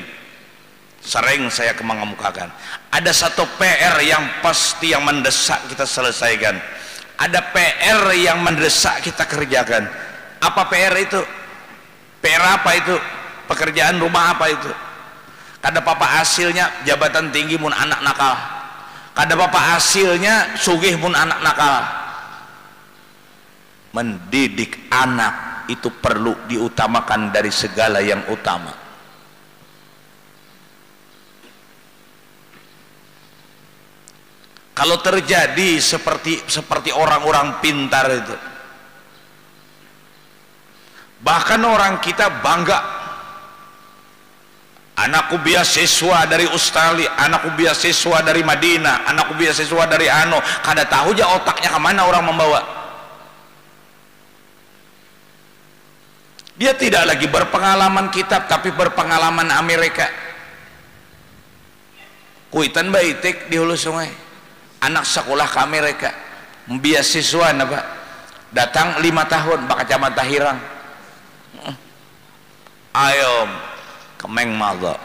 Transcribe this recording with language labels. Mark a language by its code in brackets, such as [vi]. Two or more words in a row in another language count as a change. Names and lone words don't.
[id] Sering saya kemukakan, ada satu PR yang pasti yang mendesak kita selesaikan, ada PR yang mendesak kita kerjakan. Apa PR itu? PR apa itu? Pekerjaan rumah apa itu? [bjn] Kada papa hasilnya jabatan tinggi mun anak nakal, kada papa hasilnya sugih mun anak nakal. [id] Mendidik anak itu perlu diutamakan dari segala yang utama. Kalau terjadi seperti orang-orang pintar itu, bahkan orang kita bangga, anakku beasiswa dari Australia, anakku beasiswa dari Madinah, anakku beasiswa dari kada tahu aja otaknya kemana orang membawa. Dia tidak lagi berpengalaman kitab, tapi berpengalaman Amerika. [bjn] Kuitan baitik di hulu sungai, anak sekolah ke Amerika, beasiswa apa? Datang 5 tahun bak kacamata hirang. Ayo kemeng maldo.